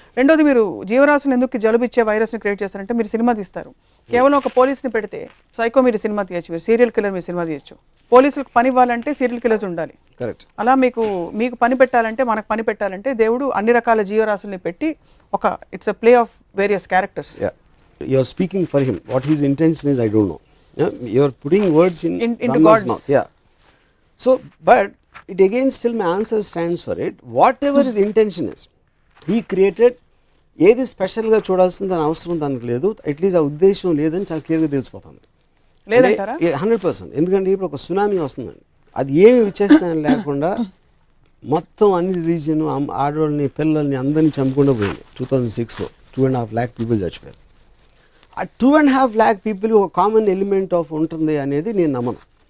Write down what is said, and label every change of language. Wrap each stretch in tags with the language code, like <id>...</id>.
<te>రెండోది, మీరు జీవరాశులు ఎందుకు జలుబు ఇచ్చే వైరస్ని క్రియేట్ చేస్తారంటే మీరు సినిమా తీస్తారు. కేవలం ఒక పోలీస్ని పెడితే సైకో మీరు సినిమా తీయచ్చు, మీరు సీరియల్ కిల్లర్ మీరు సినిమా తీయచ్చు. పోలీసులకు పని ఇవ్వాలంటే సీరియల్ కిల్లర్స్ ఉండాలి. కరెక్ట్. అలా మీకు పని పెట్టాలంటే, మనకు పని పెట్టాలంటే దేవుడు అన్ని రకాల జీవరాశుల్ని పెట్టి ఒక</te> <en>It's a play of various characters. You are speaking for him. What his intention is, I don't know. You are putting words into God's mouth. Yeah. So, but it again still my answer stands for it. Whatever his intention is, he created.</en> <te>ఏది స్పెషల్గా చూడాల్సింది అని అవసరం దానికి లేదు. At least ఆ ఉద్దేశం లేదని చాలా క్లియర్గా తెలిసిపోతుంది. లేదంటారా? 100%. ఎందుకంటే ఇప్పుడు ఒక సునామీ వస్తుందండి, అది ఏమి విచక్షణ లేకుండా మొత్తం అన్ని రిలీజియన్, ఆడవాళ్ళని, పిల్లల్ని అందరినీ చంపకుండా పోయింది. 2006లో 2.5 lakh పీపుల్ చచ్చిపోయారు. ఆ 2.5 lakh పీపుల్ ఒక కామన్ ఎలిమెంట్ ఆఫ్ ఉంటుంది అనేది నేను నమ్మను.</te>